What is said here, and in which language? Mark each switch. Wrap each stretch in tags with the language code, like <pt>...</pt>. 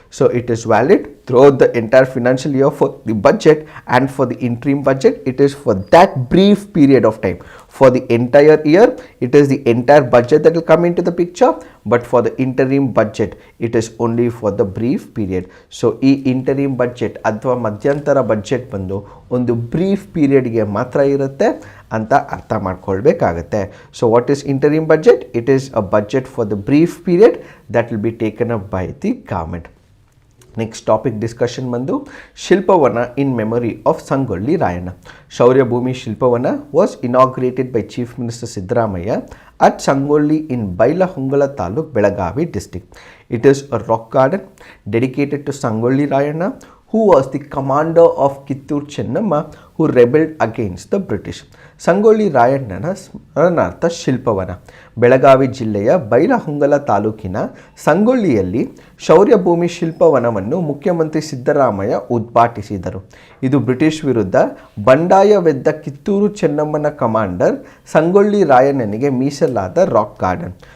<en>So it is valid throughout the entire financial year for the budget, and for the interim budget it is for that brief period of time. For the entire year it is the entire budget that will come into the picture, but for the interim budget it is only for the brief period.</en> <kn>So ಈ interim budget ಅಥವಾ ಮಧ್ಯಂತರ budget ಬಂದು ಒಂದು brief ಪೀರಿಯಡ್ಗೆ ಮಾತ್ರ ಇರುತ್ತೆ ಅಂತ ಅರ್ಥ ಮಾಡ್ಕೊಳ್ಬೇಕಾಗತ್ತೆ.</kn> <en>So what is interim budget? It is a budget for the brief period that will be taken up by the government. Next topic discussion ಬಂದು Shilpavana in memory of Sangolli Rayanna. Shaurya Bhumi Shilpavana was inaugurated by chief minister Siddaramaiah at Sangolli in Bailahongala Taluk, Belagavi district. It is a rock garden dedicated to Sangolli Rayana, who was the commander of Kittur Chennamma, who rebelled against the British.</en> <kn>Sangolli ರಾಯಣ್ಣನ ಸ್ಮರಣಾರ್ಥ ಶಿಲ್ಪವನ ಬೆಳಗಾವಿ ಜಿಲ್ಲೆಯ ಬೈಲಹೊಂಗಲ ತಾಲೂಕಿನ ಸಂಗೊಳ್ಳಿಯಲ್ಲಿ ಶೌರ್ಯಭೂಮಿ ಶಿಲ್ಪವನವನ್ನು ಮುಖ್ಯಮಂತ್ರಿ ಸಿದ್ದರಾಮಯ್ಯ ಉದ್ಘಾಟಿಸಿದರು. ಇದು British ವಿರುದ್ಧ ಬಂಡಾಯವೆದ್ದ Kittur ಚೆನ್ನಮ್ಮನ commander Sangolli ರಾಯಣ್ಣನಿಗೆ ಮೀಸಲಾದ rock garden.</kn>